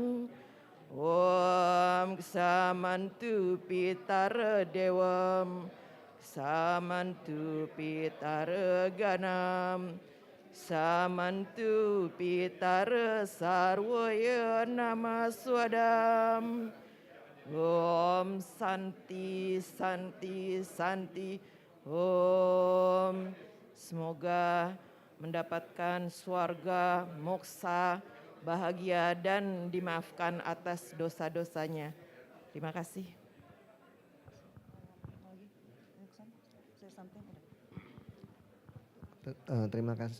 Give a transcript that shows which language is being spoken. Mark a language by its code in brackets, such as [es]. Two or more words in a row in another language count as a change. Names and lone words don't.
[sa] Om Samantu Pitara Dewam Samantu Pitara Ganam Samantu Pitara Sarvaya Namaswadam Om Santi Santi Santi Om. [id] Semoga mendapatkan swarga, moksa, bahagia dan dimaafkan atas dosa-dosanya. Terima kasih. Terima kasih.